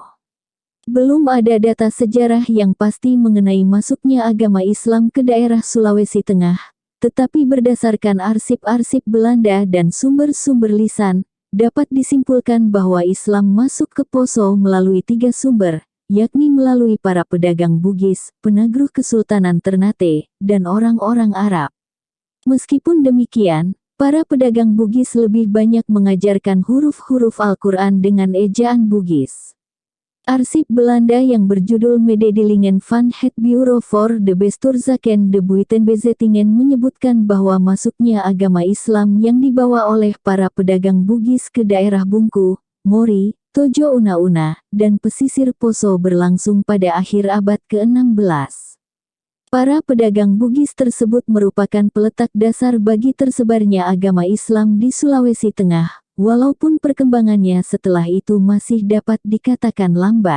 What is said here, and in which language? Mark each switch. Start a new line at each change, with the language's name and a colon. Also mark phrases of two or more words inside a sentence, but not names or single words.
Indonesian: Belum ada data sejarah yang pasti mengenai masuknya agama Islam ke daerah Sulawesi Tengah, tetapi berdasarkan arsip-arsip Belanda dan sumber-sumber lisan, dapat disimpulkan bahwa Islam masuk ke Poso melalui 3 sumber, yakni melalui para pedagang Bugis, penagrih Kesultanan Ternate, dan orang-orang Arab. Meskipun demikian, para pedagang Bugis lebih banyak mengajarkan huruf-huruf Al-Quran dengan ejaan Bugis. Arsip Belanda yang berjudul Mededelingen van het Bureau voor de Bestuurszaken de Buitenbezittingen menyebutkan bahwa masuknya agama Islam yang dibawa oleh para pedagang Bugis ke daerah Bungku, Mori, Tojo Una-Una, dan pesisir Poso berlangsung pada akhir abad ke-16. Para pedagang Bugis tersebut merupakan peletak dasar bagi tersebarnya agama Islam di Sulawesi Tengah, walaupun perkembangannya setelah itu masih dapat dikatakan lambat.